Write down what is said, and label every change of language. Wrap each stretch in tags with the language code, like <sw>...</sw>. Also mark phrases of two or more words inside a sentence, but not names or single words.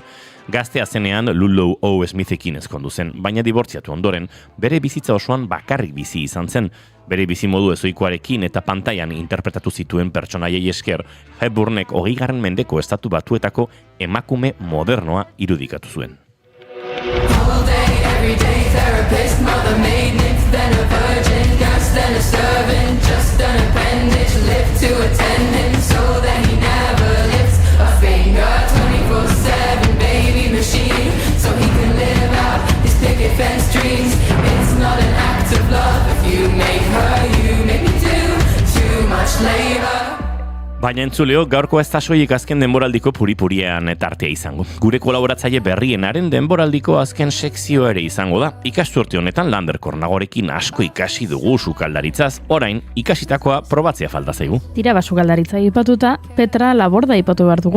<eu>Gaztea zenean Lulu O. Smithekin ezkondu zen, baina dibortziatu ondoren, bere bizitza osoan bakarrik bizi izan zen. Bere bizimodu ezoikoarekin eta pantailan interpretatu zituen pertsonaiei esker, Hepburnek 20. mendeko estatu batuetako emakume modernoa irudikatu zuen.</eu> <en>All day, every day, therapist, mother, maid, nymph, then a virgin, nurse, then a servant, just an appendage, lift to attend him, so that he never lifts a finger, 24/7, baby machine, so he can live out his picket fence dreams. It's not an act of love if you make her, you make me do too much labor.</en> <eu>Baina entzuleo, gaurko ez da soilik azken denboraldiko puripuriean tartea izango. Gure kolaboratzaile berrienaren denboraldiko azken sekzio ere izango da. Ikasturte honetan Lander Kornagorekin asko ikasi dugu sukaldaritzaz, orain ikasitakoa probatzea falta zaigu. Tira basukaldaritza aipatuta, Petra Laborda aipatu behar dugu.</eu>